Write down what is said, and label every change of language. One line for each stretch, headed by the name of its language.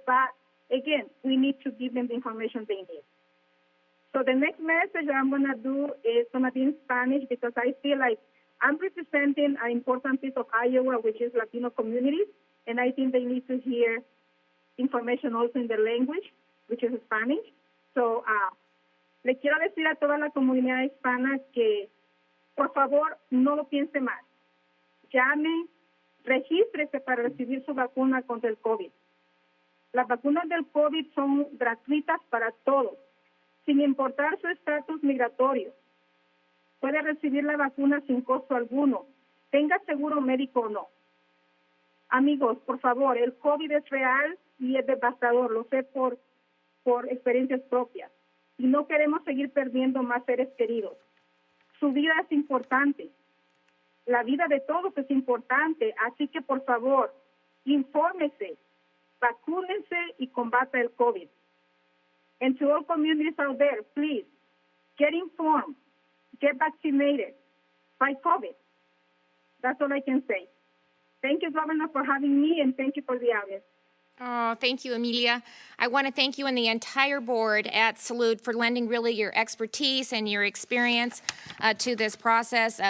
English: But again, we need to give them the information they need. So the next message I'm going to do is going to be in Spanish because I feel like I'm representing an important piece of Iowa, which is Latino communities, and I think they need to hear information also in their language, which is Spanish.
Spanish: So le quiero decir a toda la comunidad hispana que, por favor, no lo piense más. Llame, regístrese para recibir su vacuna contra el COVID. Las vacunas del COVID son gratuitas para todos, sin importar su estatus migratorio. Puede recibir la vacuna sin costo alguno, tenga seguro médico o no. Amigos, por favor, el COVID es real y es devastador, lo sé por experiencias propias. Y no queremos seguir perdiendo más seres queridos. Su vida es importante. La vida de todos es importante, así que por favor, infórmese, vacúnense y combata el COVID.
English: And to all communities out there, please, get informed, get vaccinated, fight COVID. That's all I can say. Thank you, Governor, for having me, and thank you for the audience. Oh, thank you, Amelia. I want to thank you and the entire board at Salud for lending really your expertise and your experience to this process.